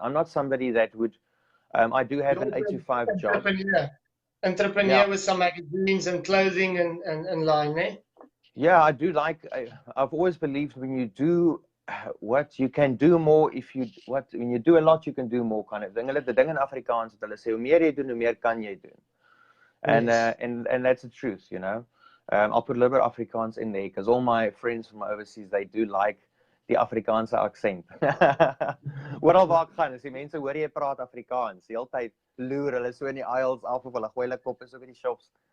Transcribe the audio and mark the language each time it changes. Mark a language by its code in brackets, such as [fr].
[en] I'm not somebody that would, I do have an 8 to 5 job. Entrepreneur with some magazines and clothing and line, eh? Yeah, I do like, I've always believed when you do what you can do more, when you do a lot, you can do more kind of thing. [af] The ding in Afrikaans, hulle sê, hoe meer jy doen, hoe meer kan jy doen. [en] And that's the truth, you know. I'll put a little bit of Afrikaans in there because all my friends from overseas, they do like [af] die Afrikaanse [en] accent. [af] Oral waar ek gaan, as die mense hoor jy praat Afrikaans, die hele tyd loer hulle so in die aisles af of hulle gooi hulle koppe so by die shops.